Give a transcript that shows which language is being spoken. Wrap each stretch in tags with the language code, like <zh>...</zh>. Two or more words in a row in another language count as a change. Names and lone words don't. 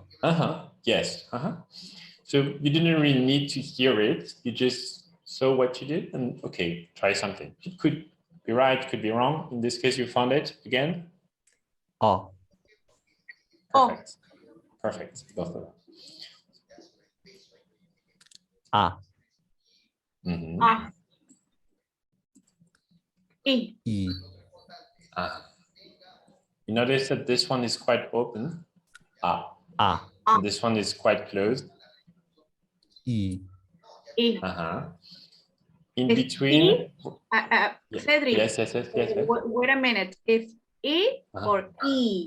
<en>Yes. So you didn't really need to hear it. You just saw what you did, and okay, try something. It could be right, could be wrong. In this case, you found it again. Oh. Perfect. Perfect. Both of them. Ah. Ah. E. E. You notice that this one is quite open. Ah. And this one is quite closed. E. E. In Is between. E? Cedric. Yes. Wait a minute. Is E or E?</en>